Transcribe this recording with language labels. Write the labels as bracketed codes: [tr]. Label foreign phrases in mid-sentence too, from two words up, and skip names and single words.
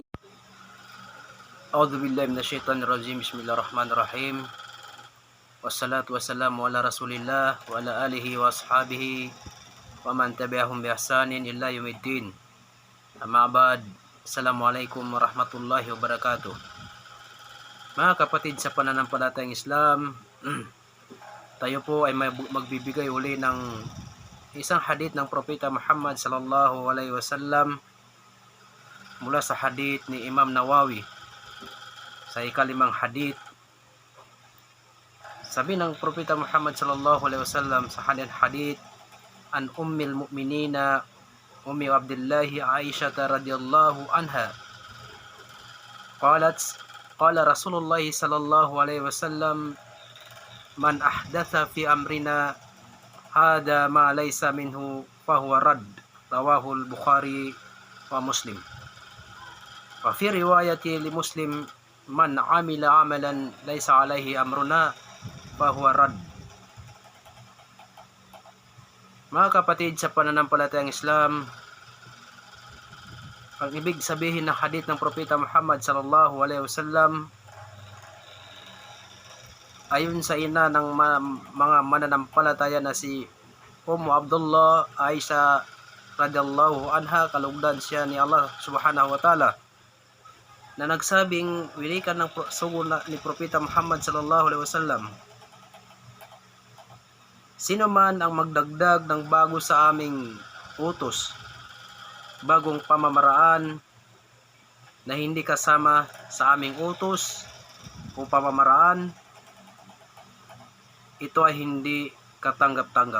[ar] أعوذ بالله من الشيطان الرجيم. بسم الله الرحمن الرحيم والصلاة والسلام على رسول الله وعلى آله وأصحابه ومن تبعهم بإحسان إلى يوم الدين. أما بعد. السلام عليكم ورحمة الله وبركاته. [tl] Mga kapatid sa pananampalatayang Islam, tayo po ay magbibigay uli ng isang hadith ng Propeta Muhammad [ar] صلى الله عليه وسلم [tl] mula sa hadith ni Imam Nawawi. Sa ikalimang hadith, sabi ng Propeta Muhammad [ar] صلى الله عليه وسلم [tl] sa hadith [ar] عن أم المؤمنين أم عبد الله عائشة رضي الله عنها قال رسول الله صلى الله عليه وسلم من أحدث في أمرنا هذا ما ليس منه فهو رد رواه البخاري ومسلم. وفي رواية لمسلم من عمل عملا ليس عليه أمرنا فهو رد. [tl] Mga kapatid sa pananampalatayang Islam, ang ibig sabihin ng hadith ng Propeta Muhammad [ar] صلى الله عليه وسلم [tl] ayon sa ina ng mga mananampalataya na si Abdullah Aisha [ar] رضي الله عنها, [tl] kalugdan siya ni Allah [ar] سبحانه وتعالى, [tl] na nagsabing wilikan ng sugo ni Propeta Muhammad [ar] صلى الله عليه وسلم, [tl] sino man ang magdagdag ng bago sa aming utos, bagong pamamaraan na hindi kasama sa aming utos o pamamaraan, ito ay hindi katanggap-tanggap.